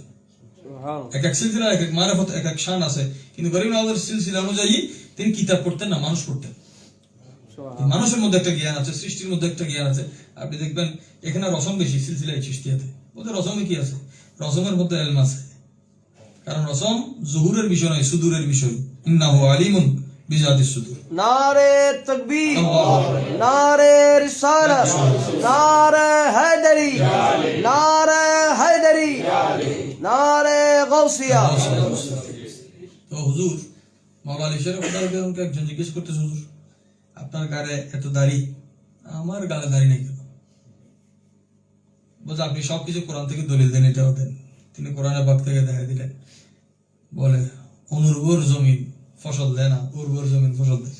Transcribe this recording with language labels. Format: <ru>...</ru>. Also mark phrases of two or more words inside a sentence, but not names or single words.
<bn>এক এক সিলসিলা এক এক মারিফত এক এক শান আছে, কিন্তু গরিব নওয়াজের সিলসিলা অনুযায়ী তিনি কিতাব পড়তেন না, মানুষ পড়তেন। মানুষের মধ্যে একটা জ্ঞান আছে, সৃষ্টির মধ্যে একটা জ্ঞান আছে। আপনি দেখবেন এখানে রসম বেশি সিলসিলায় সৃষ্টিয়াতে, ওদের রসমে কি আছে? রসমের মধ্যে এলম আছে, কারণ রসম জহুরের বিষয় নয়, সুদূরের বিষয়।</bn> <ar>إنه عليم بذات الصدور.</ar> <ur>نعرۂ تکبیر، نعرۂ رسالت، نعرۂ حیدری، نعرۂ حیدری، نعرۂ غوثیہ.</ur> <bn>তো হুজুর মাওলানা আলী শরীফ খুদাকে একজন জিজ্ঞেস করতেছে, হুজুর আপনার গায়ে এত দাড়ি, আমার গালে দাড়ি নেই কেন? বলছে আপনি সবকিছু কোরআন থেকে দলিল দেন, এটাও দেন। তিনি কোরআনের বাগ থেকে দেখা দিলেন, বলে অনুর্বর জমিন ফসল দেয় না, উর্বর জমিন ফসল দেয়।</bn>